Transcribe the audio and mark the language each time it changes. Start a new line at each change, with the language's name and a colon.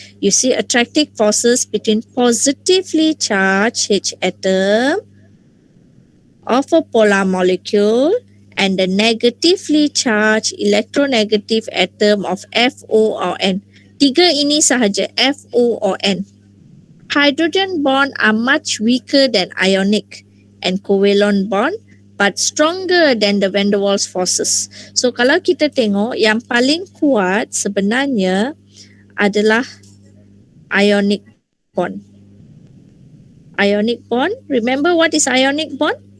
English: You see attractive forces between positively charged H atom of a polar molecule and the negatively charged electronegative atom of FO or N.
Malay: Tiga ini sahaja,
English: FO or N. Hydrogen bond are much weaker than ionic and covalent bond but stronger than the van der Waals forces.
Malay: So kalau kita tengok yang paling kuat sebenarnya adalah ionic bond.
English: Ionic bond, remember what is ionic bond?